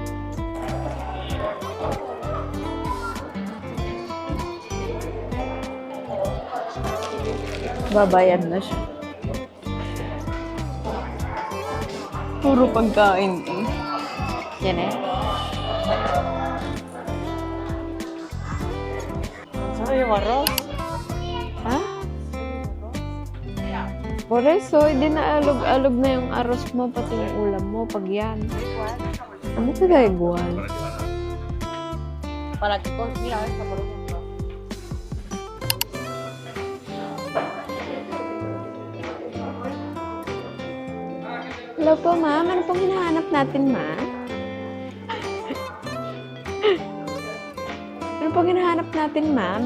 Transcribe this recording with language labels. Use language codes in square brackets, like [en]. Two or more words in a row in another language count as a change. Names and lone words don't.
[tl] Babayad na siya. Puro pagkain eh. Yan eh. Saan yung arroz? Ha? [es] Por eso, [tl] hindi na alog-alog na yung arroz mo, pati yung ulam mo, pag yan. Ano ka gagawan? [es] Para que mira, esta por ejemplo. [tl] Hello po, ma'am. Ano pong hinahanap natin, ma'am? Ano pong hinahanap natin, ma'am?